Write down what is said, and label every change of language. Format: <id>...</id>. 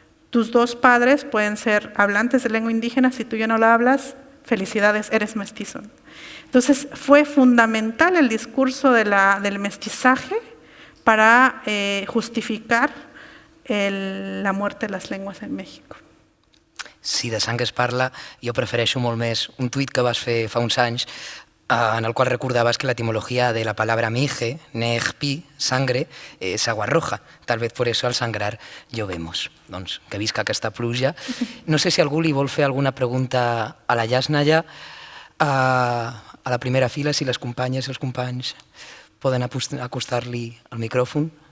<es>Tus dos padres pueden ser hablantes de lengua indígena, si tú ya no la hablas, felicidades, eres mestizo. Entonces, fue fundamental el discurso del mestizaje para justificar la muerte de</es> <ca>les llengües</ca> <es>en México.</es> <ca>Si de sang es parla, jo prefereixo molt més un tuit que vas fer fa uns anys en el qual recordaves que</ca> <es>la etimología de la palabra mije, nejpi, sangre, es agua roja. Tal vez por eso al sangrar llovemos.</es> <ca>Doncs que visca aquesta pluja. No sé si algú li vol fer alguna pregunta a la Yasnaya. A la primera fila, si les companyes i els companys poden acostar-li el micròfon.</ca>